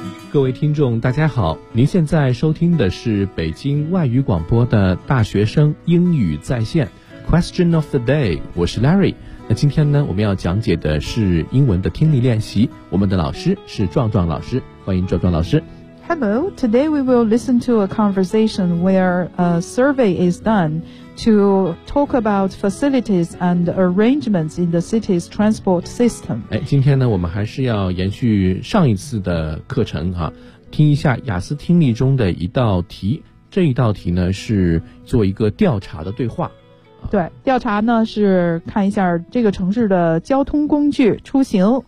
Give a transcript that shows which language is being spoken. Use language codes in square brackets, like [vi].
[zh] 各位听众大家好，您现在收听的是北京外语广播的大学生英语在线 [en] Question of the day， [zh] 我是 Larry。那今天呢，我们要讲解的是英文的听力练习，我们的老师是壮壮老师，欢迎壮壮老师。 [en] Hello， today we will listen to a conversation where a survey is done to talk about facilities and arrangements in the city's transport system. [zh] 今天呢，我们还是要延续上一次的课程哈，听一下雅思听力中的一道题。这一道题呢，是做一个调查的对话。对，调查呢是看一下这个城市的交通工具出行。